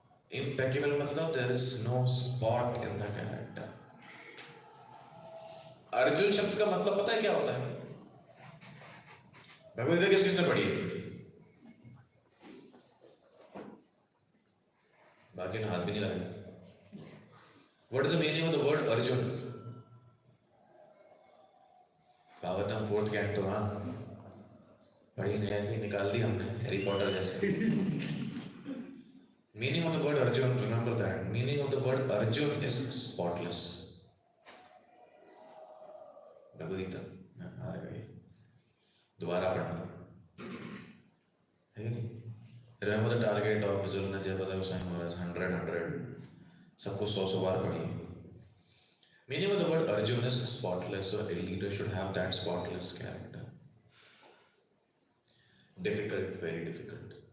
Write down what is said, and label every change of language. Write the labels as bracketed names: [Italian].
[English] Impeccable मतलब there is no spot in the character. [Hindi] Arjun शब्द का मतलब पता है क्या होता है? भगवद गीता किसने पढ़ी है? बाकी ने हाथ भी नहीं लगाया। [English] What is the meaning of the word Arjun? [Hindi] Bhagavatam 4th canto, हाँ पढ़ी नहीं, ऐसे ही निकाल दी हमने, हैरी पॉटर जैसे। [English] Meaning of the word Arjun, remember that. Meaning of the word Arjun is spotless. [Hindi] Bhagavad Gita आ गई, दोबारा पढ़ना है नहीं? [English] Remember the target of Visual Jayapata Goswami Maharaj, 100 [Hindi] सबको 100 बार पढ़िए। [English] Meaning of the word Arjun is spotless, so a leader should have that spotless character. Difficult, very difficult.